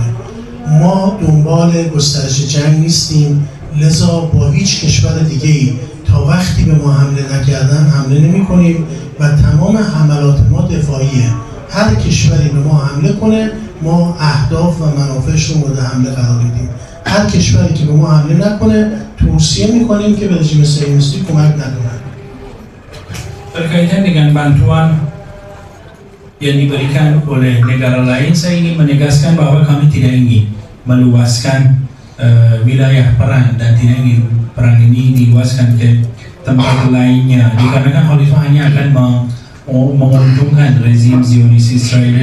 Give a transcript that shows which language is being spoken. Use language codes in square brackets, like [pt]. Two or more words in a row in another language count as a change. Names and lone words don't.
[fa] ما دنبال گسترش جنگ نیستیم، لذا با هیچ کشور دیگه‌ای تا وقتی به ما حمله نکردن حمله نمی کنیم و تمام حملات ما دفاعیه. هر کشوری به ما حمله کنه ما اهداف و منافعش رو مورد حمله قرار میدیم. هر کشوری که به ما حمله نکنه توصیه میکنیم که به رژیم صهیونیستی کمک نکنه. [id] Berkaitan dengan bantuan yang diberikan oleh negara lain, saya ingin menegaskan bahwa kami tidak ingin meluaskan wilayah perang dan tidak ingin perang ini diluaskan ke tempat lainnya, dikarenakan hal itu hanya akan menguntungkan rezim Zionis Israel.